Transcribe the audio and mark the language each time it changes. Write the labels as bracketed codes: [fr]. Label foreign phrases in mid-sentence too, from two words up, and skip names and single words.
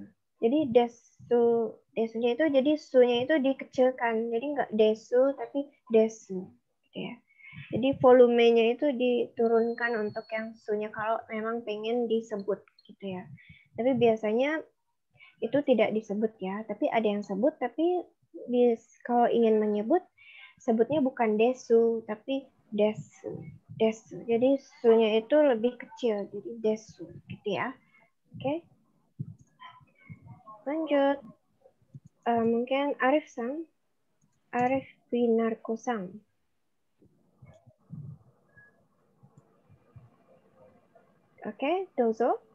[id] Jadi desunya itu jadi sunya itu dikecilkan, jadi nggak desu tapi desu, gitu ya. Jadi volumenya itu diturunkan untuk yang sunya kalau memang pengen disebut gitu ya. Tapi biasanya itu tidak disebut ya. Tapi ada yang sebut, tapi kalau ingin menyebut sebutnya bukan desu tapi desu. Desu. Jadi sunya itu lebih kecil, jadi desu gitu ya. Oke. Lanjut. Mungkin Arif Sang. Arif Winarko Sang. Oke, dozo.